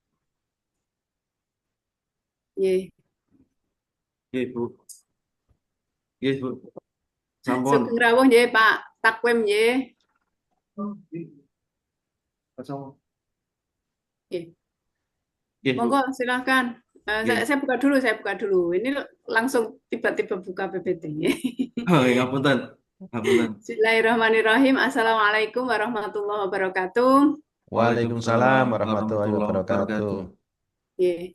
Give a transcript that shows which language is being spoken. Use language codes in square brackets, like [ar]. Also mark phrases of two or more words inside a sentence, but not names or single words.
[jv] Nggih, Nggih, Bu. Nggih, Bu. Sampun. sugeng rawuh nggih Pak Takwim nggih. [id] Kosong. [jv] Nggih. Nggih, Monggo Bu. [id] silakan. [jv] Nggih. [id] Saya buka dulu, saya buka dulu. Ini langsung tiba-tiba buka PPT. [jv] Oh, ngapunten. Ngapunten. [ar] بسم الله الرحمن الرحيم. السلام عليكم ورحمة الله وبركاته. Waalaikumsalam وعليكم السلام ورحمة الله warahmatullahi wabarakatuh. wabarakatuh. [jv] Nggih.